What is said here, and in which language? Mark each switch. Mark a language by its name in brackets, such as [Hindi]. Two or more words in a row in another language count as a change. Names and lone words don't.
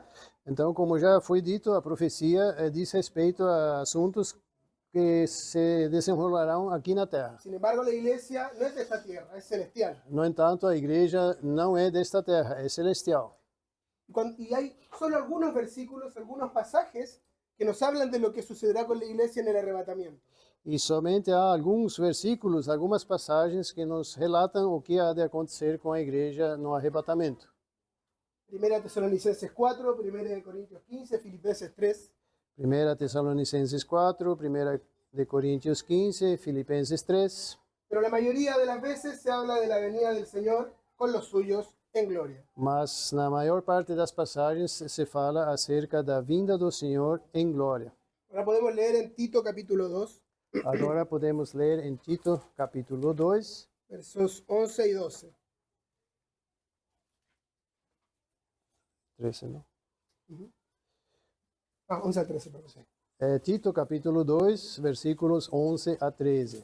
[Portuguese] Então, como já foi dito, a profecia diz respeito a assuntos que se desenrolarão aqui na terra. [Spanish] sin embargo la iglesia no es de esta tierra, es celestial. [Portuguese] No entanto, a igreja não é desta terra, é celestial. [Spanish] Y hay solo algunos versículos, algunos pasajes que nos hablan de lo que sucederá con la iglesia en el arrebatamiento. [Portuguese] E somente há alguns versículos, algumas passagens que nos relatam o que há de acontecer com a igreja no arrebatamento. [Spanish] 1 Tesalonicenses 4, 1 Corintios 15, Filipenses 3. [Portuguese] 1 Tessalonicenses 4, 1 de Coríntios 15, Filipenses 3. [Spanish] Pero la mayoría de las veces se habla de la venida del Señor con los suyos en gloria. [Portuguese] Mas na maior parte das passagens se fala acerca da vinda do Senhor em glória. [Spanish] Ahora podemos leer en Tito capítulo 2, [Portuguese] Agora podemos ler em Tito, capítulo 2, [Spanish] versos 11 y 12. [Portuguese] 13, não? [Spanish] 11 a 13, perdón. [Portuguese] Tito, capítulo 2, versículos 11 a 13.